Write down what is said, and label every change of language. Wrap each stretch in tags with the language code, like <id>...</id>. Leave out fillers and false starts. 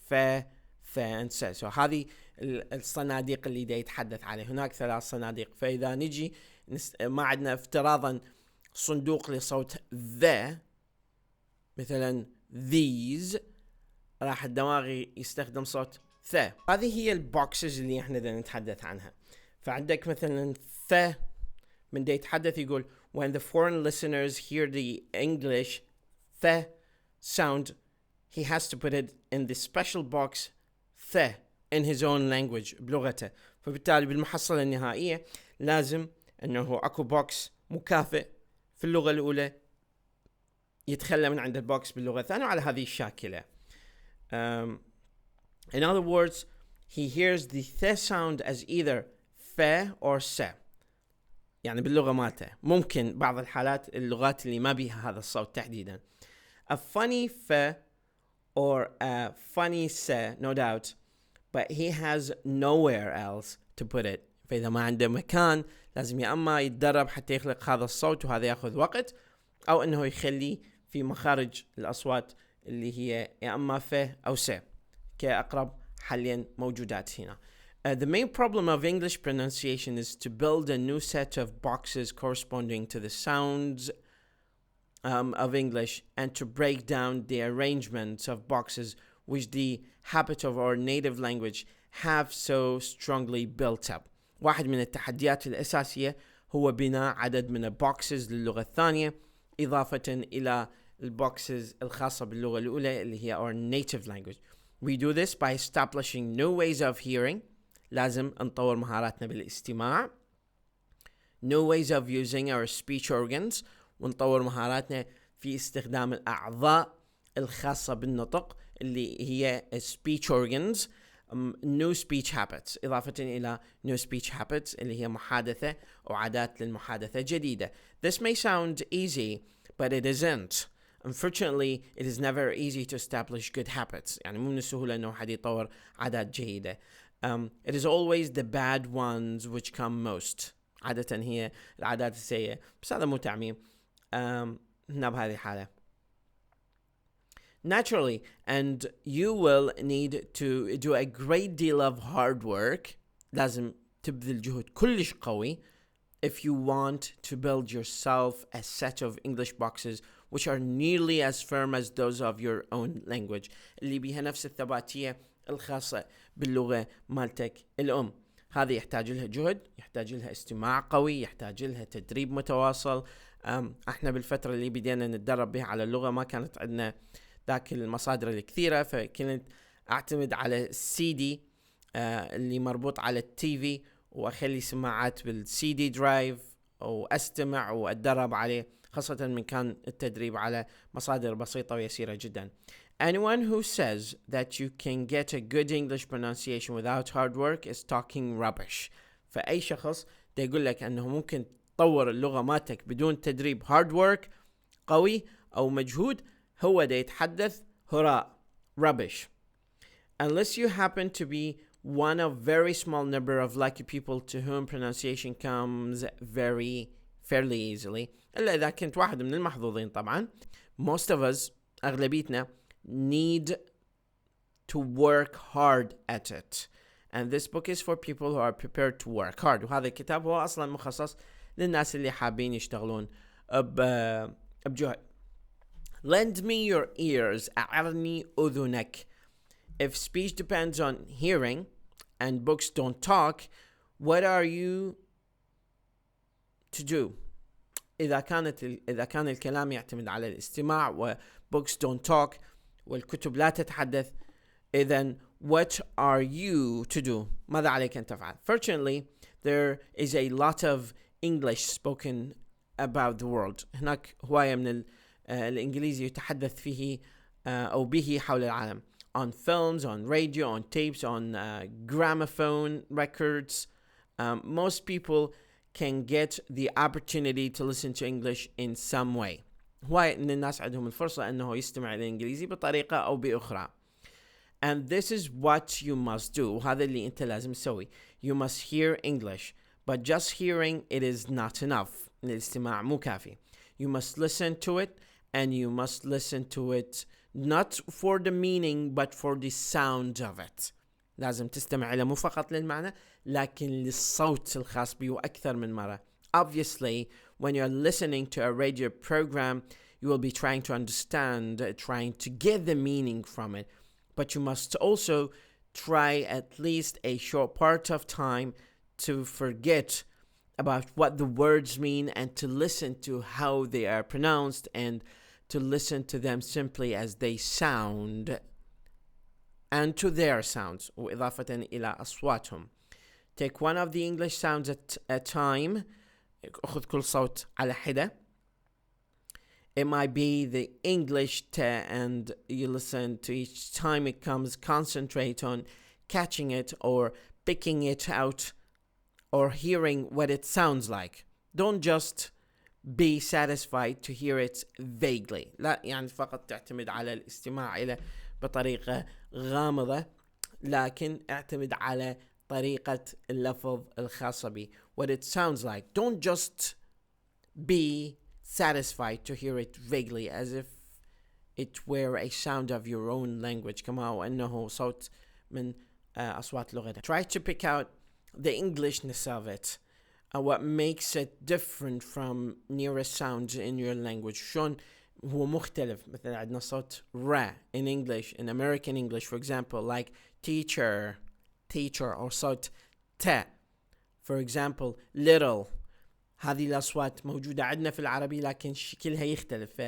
<en>Fa, th, and sa.</en> <ar>So هذه الصناديق اللي دا يتحدث عليه. هناك 3 صناديق. فإذا نجي ما عندنا افتراضا صندوق لصوت the مثلا these، راح الدماغ يستخدم صوت th. هذه هي البوكسز اللي احنا دا نتحدث عنها. فعندك مثلا th من دا يتحدث يقول</ar> <en>when the foreign listeners hear the English th sound, he has to put it in the special box th in his own language بلغته.</en> <ar>فبالتالي بالمحصلة النهائية لازم أنه أكو بوكس مكافئ في اللغة الأولى يتخلى من عند البوكس باللغة الثانية على هذه الشاكلة.</ar> <en>In other words, he hears the th sound as either ف or س.</en> <ar>يعني باللغة مالته. ممكن بعض الحالات اللغات اللي ما بيها هذا الصوت تحديدا.</ar> <en>A funny ف or a funny س, no doubt, but he has nowhere else to put it.</en> <ar>فإذا ما عنده مكان لازم يا أما يتدرب حتى يخلق هذا الصوت وهذا يأخذ وقت، أو أنه يخليه في مخارج الأصوات اللي هي يا أما ف أو س كأقرب حاليا موجودات هنا.</ar> <en>The main problem of English pronunciation is to build a new set of boxes corresponding to the sounds of English, and to break down the arrangements of boxes which the habit of our native language have so strongly built up.</en> <ar>واحد من التحديات الأساسية هو بناء عدد من البوكسز للغة الثانية إضافة إلى البوكسز الخاصة باللغة الأولى اللي هي</ar> <en>our native language. We do this by establishing new ways of hearing.</en> <ar>لازم نطور مهاراتنا بالاستماع.</ar> <en>New ways of using our speech organs.</en> <ar>ونطور مهاراتنا في استخدام الأعضاء الخاصة بالنطق اللي هي speech organs.</ar> <en>New speech habits</en> <ar>إضافة إلى new speech habits اللي هي محادثة أو عادات للمحادثة جديدة.</ar> <en>This may sound easy, but it isn't. Unfortunately, it is never easy to establish good habits.</en> <ar>يعني مو من السهولة إنه حد يطور عادات جيدة.</ar> <en>It is always the bad ones which come most.</en> <ar>عادة هي العادات السيئة، بس هذا مو تعميم. هنا بهذه الحالة.</ar> <en>Naturally, and you will need to do a great deal of hard work.</en> <ar>لازم تبذل جهد كلش قوي</ar> <en>if you want to build yourself a set of English boxes which are nearly as firm as those of your own language.</en> <ar>اللي بيها نفس الثباتية الخاصة باللغة مالتك الأم. هذه يحتاج لها جهد، يحتاج لها استماع قوي، يحتاج لها تدريب متواصل. احنا بالفترة اللي بدينا نتدرب بها على اللغة ما كانت عندنا ذاك المصادر الكثيرة، فكنت اعتمد على السي دي اللي مربوط على التي في، واخلي سماعات بالسي دي درايف واستمع واتدرب عليه، خاصة من كان التدريب على مصادر بسيطة ويسيرة جدا.</ar> <en>Anyone who says that you can get a good English pronunciation without hard work is talking rubbish.</en> <ar>فأي شخص دا يقول لك أنه ممكن تطور اللغة مالتك بدون تدريب hard work قوي أو مجهود، هو دا يتحدث هراء rubbish.</ar> <en>Unless you happen to be one of very small number of lucky people to whom pronunciation comes fairly easily.</en> <ar>إلا إذا كنت واحد من المحظوظين طبعا.</ar> <en>Most of us أغلبيتنا need to work hard at it, and this book is for people who are prepared to work hard.</en> <ar>وهذا الكتاب هو أصلا مخصص للناس اللي حابين يشتغلون بجهد.</ar> <en>Lend me your ears.</en> <ar>أعرني أذنك.</ar> <en>If speech depends on hearing and books don't talk, what are you to do?</en> <ar>إذا كان الكلام يعتمد على الاستماع و</ar> <en>books don't talk</en> <ar>والكتب لا تتحدث، إذن</ar> <en>what are you to do?</en> <ar>ماذا عليك أن تفعل؟</ar> <en>Fortunately, there is a lot of English spoken about the world.</en> <ar>هناك هواية من الإنجليزي يتحدث فيه أو به حول العالم.</ar> <en>On films, on radio, on tapes, on gramophone records. Most people can get the opportunity to listen to English in some way.</en> <ar>هواية من الناس عندهم الفرصة أنه يستمع للإنجليزي بطريقة أو بأخرى.</ar> <en>And this is what you must do.</en> <ar>وهذا اللي أنت لازم تسوي.</ar> <en>You must hear English, but just hearing it is not enough.</en> <ar>الاستماع مو كافي.</ar> <en>You must listen to it, and you must listen to it not for the meaning but for the sound of it.</en> <ar>لازم تستمع إلى مو فقط للمعنى لكن للصوت الخاص به أكثر من مرة.</ar> <en>Obviously, when you're listening to a radio program, you will be trying to understand, trying to get the meaning from it. But you must also try at least a short part of time to forget about what the words mean and to listen to how they are pronounced and to listen to them simply as they sound and to their sounds</en> <ar>وإضافة إلى أصواتهم.</ar> <en>Take one of the English sounds at a time.</en> <ar>أخذ كل صوت على حدة.</ar> <en>It might be the English T, and you listen to each time it comes, concentrate on catching it or picking it out or hearing what it sounds like. Don't just be satisfied to hear it vaguely.</en> <ar>لا يعني فقط تعتمد على الاستماع إلى بطريقة غامضة، لكن اعتمد على طريقة اللفظ الخاصة به.</ar> <en>What it sounds like. Don't just be satisfied to hear it vaguely as if it were a sound of your own language</en> <ar>كما وأنه صوت من أصوات لغتك.</ar> <en>Try to pick out the Englishness of it, what makes it different from nearest sounds in your language.</en> <ar>شلون هو مختلف. مثلا عندنا صوت را</ar> <en>in English, in American English for example, like teacher, or صوت ت. For example, little.</en> <ar>هذه الأصوات موجودة عندنا في العربي لكن شكلها يختلف.</ar>